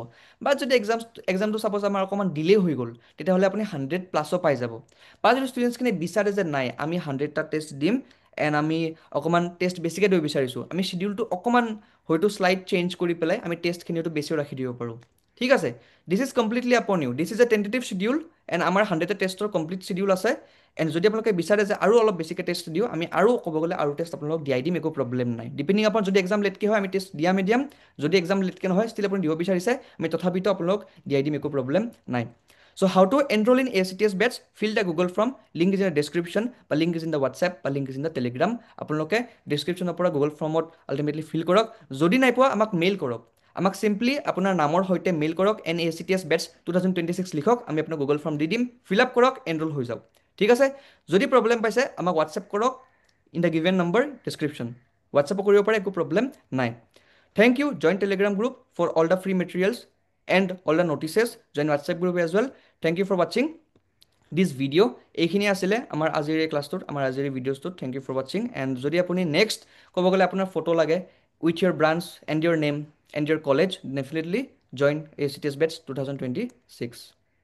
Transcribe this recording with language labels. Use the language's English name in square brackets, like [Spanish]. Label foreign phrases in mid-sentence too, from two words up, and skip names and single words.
[Assamese] বা যদি এক্সামটো চাপ'জ আমাৰ অকণমান ডিলে হৈ গ'ল, তেতিয়াহ'লে আপুনি 100+ পাই যাব। বা যদি ষ্টুডেণ্টছখিনি বিচাৰে যে নাই আমি 100টা টেষ্ট দিম এণ্ড আমি অকণমান টেষ্ট বেছিকৈ দিব বিচাৰিছোঁ, আমি শিডিউলটো অকণমান হয়তো [English] slight change [Assamese] কৰি পেলাই আমি টেষ্টখিনি হয়তো বেছিও ৰাখি দিব পাৰোঁ। ঠিক আছে, [English] this is completely upon you, this is a tentative schedule and [Assamese] আমাৰ 100টা টেষ্টৰ কমপ্লিট শিডিউল আছে। এণ্ড যদি আপোনালোকে বিচাৰে যে আৰু অলপ বেছিকৈ টেষ্ট দিওঁ, আমি আৰু ক'ব গ'লে আৰু টেষ্ট আপোনালোকক দিয়াই দিম, একো প্ৰব্লেম নাই। [English] depending upon [Assamese] যদি এক্সাম লেটকৈ হয় আমি টেষ্ট দিয়ামে দিয়াম, যদি এক্সাম লেটকৈ নহয় ষ্টিল আপুনি দিব বিচাৰিছে আমি তথাপিতো আপোনালোক দিয়াই দিম, একো প্ৰব্লেম নাই। [English] So how to enroll in ACTS batch? Fill the Google form. Link is in the description, বা link is in the WhatsApp, বা link is in the Telegram. [Assamese] আপোনালোকে descriptionৰ পৰা Google formত [English] ultimately fill [Assamese] কৰক। যদি নাই পোৱা আমাক মেইল কৰক। আমাক চিম্পলি আপোনাৰ নামৰ সৈতে মেইল কৰক, NACTS batch 2026 লিখক, আমি আপোনাক Google form দি দিম, [English] fill up [Assamese] কৰক, enroll হৈ যাওক। ঠিক আছে, যদি প্ৰব্লেম পাইছে আমাক WhatsApp কৰক [English] in the given number description. [Assamese] WhatsApp কৰিব পাৰে, একো প্ৰব্লেম নাই। [English] Thank you. Join Telegram group for all the free materials and all the notices. Join WhatsApp group as well. Thank you for watching this video. [Assamese] এইখিনি আছিলে আমাৰ আজিৰ এই ক্লাছটোত, আমাৰ আজিৰ এই ভিডিঅ'টোত। [English] thank you for watching. and [Assamese] যদি আপুনি নেক্সট ক'ব গ'লে আপোনাৰ ফটো লাগে [English] with your branch and your name and your college, definitely join ACTS batch 2026.